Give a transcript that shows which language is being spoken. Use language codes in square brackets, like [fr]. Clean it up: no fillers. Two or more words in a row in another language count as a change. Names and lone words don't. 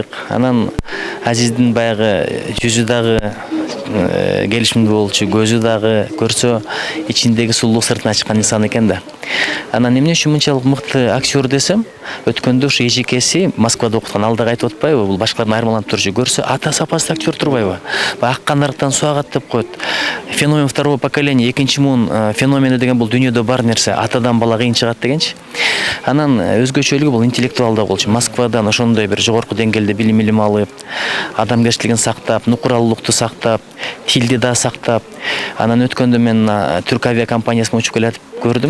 [ky] Анан Азиздин баягы жүзү дагы келишимдүү болчу, көзү дагы көрсө ичиндеги сулуулук сыртына чыккан инсан экен да. Анан эмне үчүн мынчалык мыкты актер десем, өткөндө ушу эжекеси Москвада окуткан, ал дагы айтып атпайбы, бул башкалардан айырмаланып турчу. Көрсө ата сапасыз актер турбайбы? Аккан арыктан суу агат деп коет. [ru] Феномен второго поколения, [ky] экинчи муун феномени деген бул дүйнөдө бар нерсе. Атадан бала кыйын чыгат дегенчи. Анан өзгөчөлүгү бул интеллектуалда болчу. Москвадан ошондой бир жогорку деңгээлде билим алып, адамгерчилигин сактап, нукуралуулукту сактап, тилди да сактап. Анан өткөндө мен Түрк авиакомпаниясына учуп келатып көрдүм.